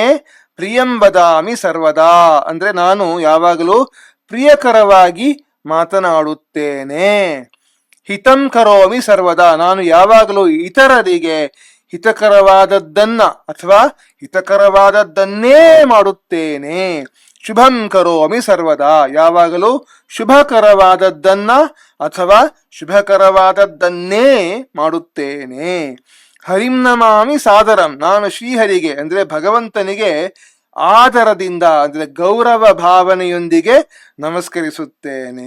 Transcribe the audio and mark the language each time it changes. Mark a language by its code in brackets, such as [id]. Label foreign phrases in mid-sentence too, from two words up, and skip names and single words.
[sa] ಪ್ರಿಯಂ ವದಾಮಿ ಸರ್ವದಾ [kn] ಅಂದ್ರೆ ನಾನು ಯಾವಾಗಲೂ ಪ್ರಿಯಕರವಾಗಿ ಮಾತನಾಡುತ್ತೇನೆ. [sa] ಹಿತಂ ಕರೋಮಿ ಸರ್ವದಾ [kn] ನಾನು ಯಾವಾಗಲೂ ಇತರರಿಗೆ ಹಿತಕರವಾದದ್ದನ್ನ ಅಥವಾ ಹಿತಕರವಾದದ್ದನ್ನೇ ಮಾಡುತ್ತೇನೆ. [sa] ಶುಭಂ ಕರೋಮಿ ಸರ್ವದಾ [kn] ಯಾವಾಗಲೂ ಶುಭಕರವಾದದ್ದನ್ನ ಅಥವಾ ಶುಭಕರವಾದದ್ದನ್ನೇ ಮಾಡುತ್ತೇನೆ. [sa] ಹರಿಂ ನಮಾಮಿ ಸಾದರಂ [kn] ನಾನು ಶ್ರೀಹರಿಗೆ ಅಂದ್ರೆ ಭಗವಂತನಿಗೆ ಆದರದಿಂದ ಅಂದ್ರೆ ಗೌರವ ಭಾವನೆಯೊಂದಿಗೆ ನಮಸ್ಕರಿಸುತ್ತೇನೆ.